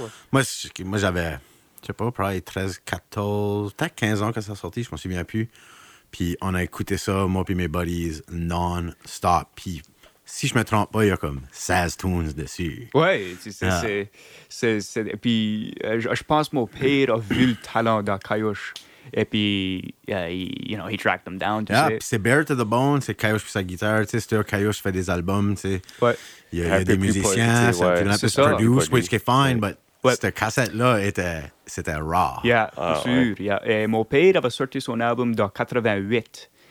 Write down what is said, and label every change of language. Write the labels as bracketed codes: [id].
[fr] moi, j'avais, je sais pas, probablement 13, 14, peut-être 15 ans que ça a sorti, je m'en souviens plus. Puis on a écouté ça, moi puis mes buddies, non-stop. Puis si je me trompe pas, il y a comme 16 tunes dessus. Oui, c'est... Et puis je pense que mon père a vu le talent dans Kayosh. [en] Et puis, you know, he tracked them down. [fr] Yeah, puis c'est Bare to the Bone, c'est Kayosh puis sa guitare. Tu sais, c'est Kayosh fait des albums, tu sais. Ouais. Il y a des musiciens, ouais. C'est un peu produce, [en] which is fine, [fr] but cette cassette-là, c'était raw. Yeah, c'est sûr. Ouais. Yeah. Et mon père avait sorti son album dans 88.